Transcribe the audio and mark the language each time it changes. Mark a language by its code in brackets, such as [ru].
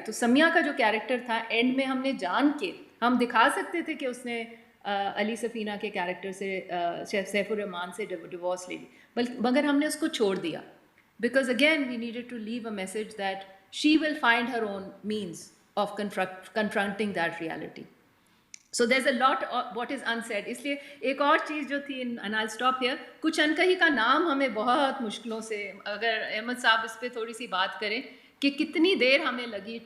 [ur] تو سمیہ کا جو کیریکٹر تھا، اینڈ میں ہم نے جان کے، ہم دکھا سکتے تھے کہ اس نے علی سفینہ کے کیریکٹر سے، سیف الرحمان سے ڈیورس لے لی، مگر ہم نے اس کو چھوڑ دیا because [en] Again we needed to leave a message that she will find her own means of confronting that reality. So there's a lot of what is unsaid. [ur] اس لیے ایک اور چیز جو تھی، [en] and I'll stop here، [ur] کچھ انکہی کا نام ہمیں بہت مشکلوں سے، اگر احمد صاحب اس پہ تھوڑی سی بات کریں کہ کتنی دیر ہمیں لگی.